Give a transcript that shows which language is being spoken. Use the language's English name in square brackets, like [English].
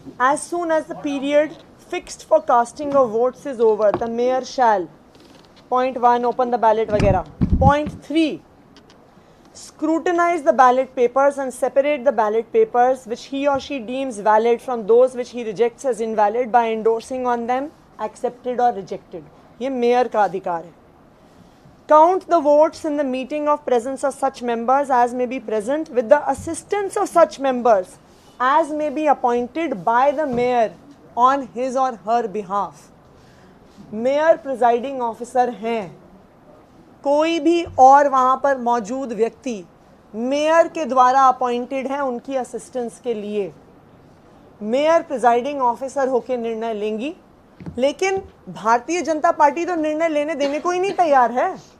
[English] As soon as the period fixed for casting of votes is over the mayor shall Point 1 open the ballot वगैरह। Point 3 scrutinize the ballot papers and separate the ballot papers which he or she deems valid from those which he rejects as invalid by endorsing on them accepted or rejected। [Hindi] ये mayor का अधिकार है। [English] Count the votes in the meeting of presence of such members as may be present with the assistance of such members as may be appointed by the mayor on his or her behalf। [Hindi] Mayor presiding officer हैं, कोई भी और वहाँ पर मौजूद व्यक्ति mayor के द्वारा अपॉइंटेड है उनकी असिस्टेंस के लिए। मेयर प्रिजाइडिंग ऑफिसर होकर निर्णय लेंगी, लेकिन भारतीय जनता पार्टी तो निर्णय लेने देने को ही नहीं तैयार है।